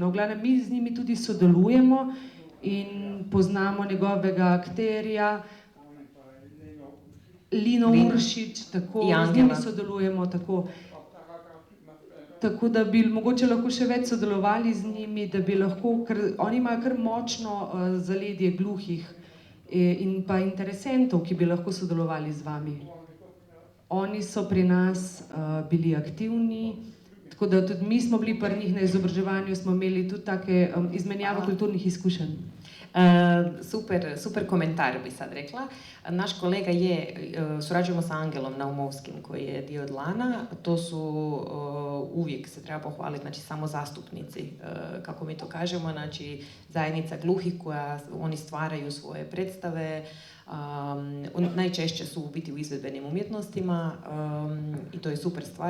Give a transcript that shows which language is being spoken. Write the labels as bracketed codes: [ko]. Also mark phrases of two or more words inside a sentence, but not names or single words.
[sl] No, v glavnem, mi z njimi tudi sodelujemo in poznamo njegovega akterja, Lino Uršič, tako, z njimi sodelujemo, tako da bi mogoče lahko še več sodelovali z njimi, da bi lahko, ker oni imajo kar močno zaledje gluhih in pa interesentov, ki bi lahko sodelovali z vami. Oni so pri nas bili aktivni, tako da tudi mi smo bili pri njih na izobraževanju, smo imeli tudi take izmenjave kulturnih izkušenj. [hr] Super komentar bi sad rekla. Naš kolega surađujemo sa Angelom Naumovskim koji je dio Dlana. To su uvijek se treba pohvaliti, znači samo zastupnici, kako mi to kažemo, znači zajednica gluhih koja oni stvaraju svoje predstave. Najčešće su u biti u izvedbenim umjetnostima i to je super stvar.